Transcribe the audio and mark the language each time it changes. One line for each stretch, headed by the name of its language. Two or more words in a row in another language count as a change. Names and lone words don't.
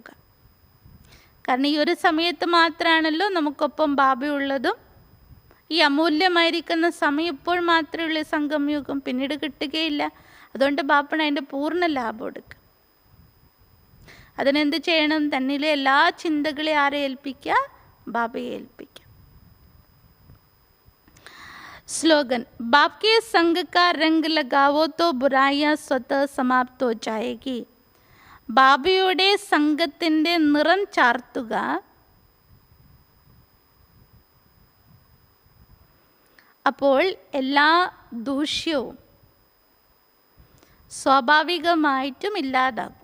Malayalam: കാരണം ഈ ഒരു സമയത്ത് മാത്രമാണല്ലോ നമുക്കൊപ്പം ബാബയുള്ളതും. ഈ അമൂല്യമായിരിക്കുന്ന സമയം ഇപ്പോൾ മാത്രമേ ഉള്ളൂ സംഗമയുഗം, പിന്നീട് കിട്ടുകയില്ല. അതുകൊണ്ട് ബാപ്പണ് അതിൻ്റെ പൂർണ്ണ ലാഭം എടുക്കുക. അതിനെന്ത് ചെയ്യണം? തന്നിലെ എല്ലാ ചിന്തകളെ ആരെ ഏൽപ്പിക്കുക? ബാബയെ ഏൽപ്പിക്കുക.
Hindi: स्लोगन, बाप के संग का रंग लगावो तो बुराइयां स्वतः समाप्त हो जाएगी.
Malayalam: ബാബയുടെ സംഘത്തിൻ്റെ നിറം ചാർത്തുക. അപ്പോൾ എല്ലാ ദൂഷ്യവും സ്വാഭാവികമായിട്ടും ഇല്ലാതാകും.